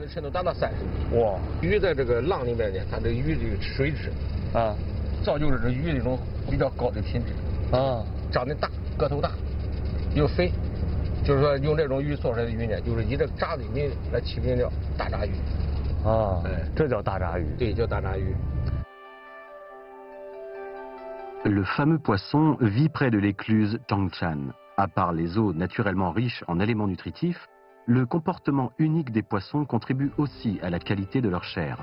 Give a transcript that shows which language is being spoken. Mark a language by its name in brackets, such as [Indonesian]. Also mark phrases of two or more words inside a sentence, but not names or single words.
[Chinese] 这深度达到30米。哇！鱼在这个浪里面呢，它这个鱼这个水质啊，造就了这鱼的一种比较高的品质。啊，长得大，个头大，又肥。就是说用这种鱼做出来的鱼呢，就是以这个闸的鱼来起名叫大闸鱼。 [French] Ah, oui, Le fameux poisson vit près de l'écluse Changshan. À part les eaux naturellement riches en éléments nutritifs, le comportement unique des poissons contribue aussi à la qualité de leur chair.